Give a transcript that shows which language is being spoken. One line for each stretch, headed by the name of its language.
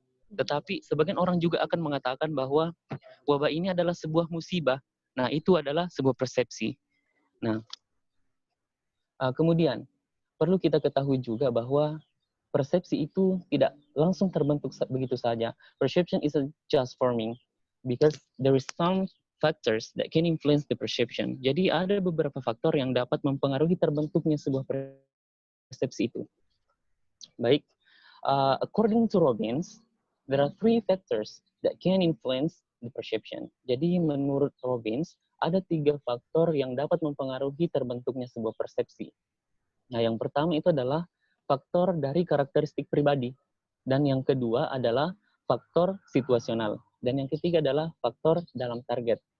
Indonesian: Tetapi sebagian orang juga akan mengatakan bahwa wabah ini adalah sebuah musibah. Nah, itu adalah sebuah persepsi. Nah, kemudian perlu kita ketahui juga bahwa persepsi itu tidak langsung terbentuk begitu saja.
English: Perception isn't just forming because there is some factors that can influence the perception.
Indonesian: Jadi ada beberapa faktor yang dapat mempengaruhi terbentuknya sebuah persepsi itu.
English: Baik, according to Robbins, there are 3 factors that can influence the perception.
Indonesian: Jadi menurut Robbins, ada 3 faktor yang dapat mempengaruhi terbentuknya sebuah persepsi. Nah, yang pertama itu adalah faktor dari karakteristik pribadi. Dan yang kedua adalah faktor situasional. Dan yang ketiga adalah faktor dalam target.